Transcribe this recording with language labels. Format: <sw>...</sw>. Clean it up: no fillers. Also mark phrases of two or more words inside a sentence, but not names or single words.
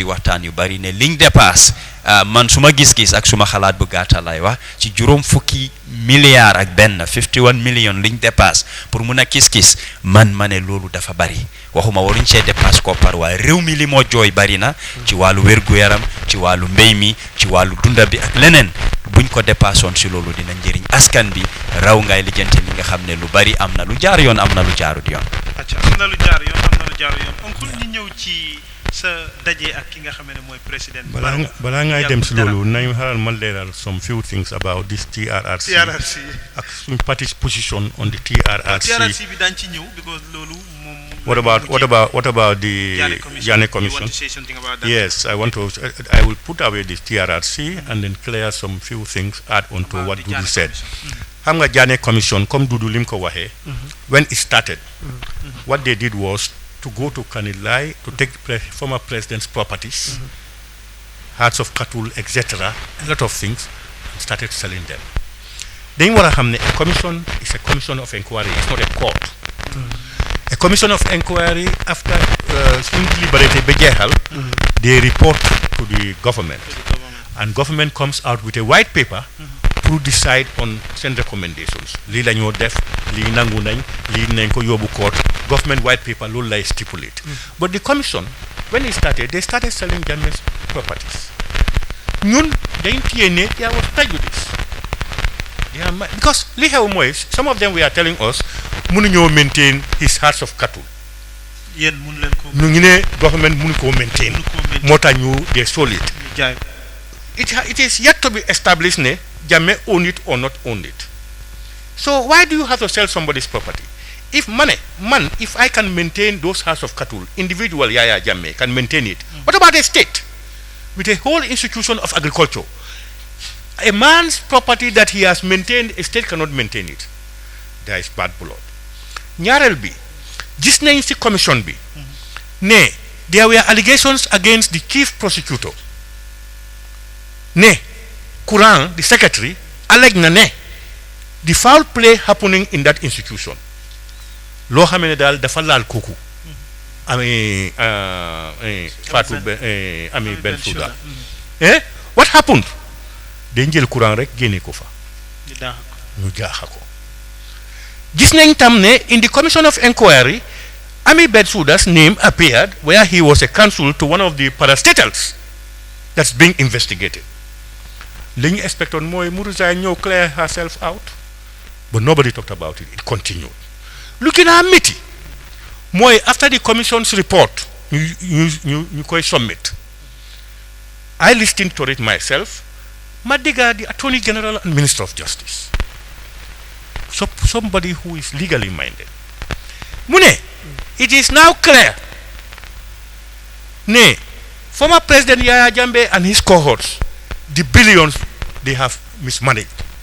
<wo>waxtaan yu bari ne liñ dépasse man suma gis-gis ak suma xalaat bu gàtta lay wax ci juróom fukki milliards ak benn 51 million liñ dépasse pour mun a gis-gis man ma ne loolu dafa bari waxuma waruñ see dépasse koppar waaye réew mi li moo jooy bari na ci wàllu wér-gu-yaram ci wàllu mbéy mi ci wàllu dunda bi ak leneen buñ ko dépassoon si loolu dina njëriñ askan bi raw ngay lijjanti li nga xam ne lu bari am na lu jaar yoon am na lu jaarut yoon. acca am na lu jaar yoon am na lu jaar yoon oncle ñu ñëw ci sa daje ak ki nga xam ne mooy président. balaa ngay dem si loolu nañu xaaral ma leeral</wo> <en>some few things about this TRRC.</en> <wo>ak suñ</wo> <en>party's position on the TRRC.</en> <wo>TRRC bi daañu ci ñëw because loolu moom.</wo> <en>What about the Jaane Commission? Yes, I will put away the TRRC and then clear some few things, add on to what Dudu said.</en> <wo>Xam nga Jaane Commission, comme Dudu lim ko waxee,</wo> <en>when it started, what they did was to go to Kanilai to take former president's properties, herds of cattle, etc., a lot of things, and started selling them.</en> <wo>Dañ war a xam ne</wo> <en>a commission is a commission of inquiry, it's not a court. A commission of inquiry, after deliberated Bejehal, they report to the government. And government comes out with a white paper to decide on send recommendations.</en> <wo>Li la ñoo def, li nangu nañ, li nañ ko yóbbu court.</wo> <en>Government white paper</en> <wo>loolu lay</wo> <en>stipulate. But the commission, when it started, they started selling Jammeh's properties.</en> <wo>Ñun dañ téye ne</wo> <en>there was prejudice. Because</en> <wo>li xew mooy</wo> <en>some of them were telling us mënuñoo maintain his herds of cattle.</en> <wo>Yéen mun leen ko. ñu ngi ne government mënu koo maintain. moo tax ñu</wo> <en>they sold it. It is yet to be established ne Jammeh own it or not own it. So why do you have to sell somebody's property? If if I can maintain those herds of cattle, individual Yaya Jammeh can maintain it. What about a state with a whole institution of agriculture? A man's property that he has maintained, a state cannot maintain it. There is bad blood.</en> <wo>ñaareel bi gis nañ ci commission bi ne</wo> <en>there were allegations against the chief prosecutor ne Courant the secretary alleged</en> <wo>na ne</wo> <en>the foul play happening in that institution</en> <wo>loo xam ne daal dafa laal kooku</wo> <en>ami Fatou ami Bensouda what happened</en> <wo>dañ jël Courant rek génne ko fa ñu jaaxa ko gis nañ tam ne</wo> <en>in the commission of inquiry Ami Bensouda's name appeared where he was a counsel to one of the parastatals that's being investigated.</en> <wo>Li ñu expectoon mooy mu</wo> <en>resign ñëw clear herself out, but nobody talked about it. It continued.</en> <wo>Lu gën a métti mooy</wo> <en>after the commission's report</en> <wo>ñu koy</wo> <en>submit, I listened to it myself. Madiga, the Attorney General and Minister of Justice. So somebody who is legally minded. Mune, it is now clear. Nay, former President Yaya Jammeh and his cohorts, the billions they have mismanaged.</en>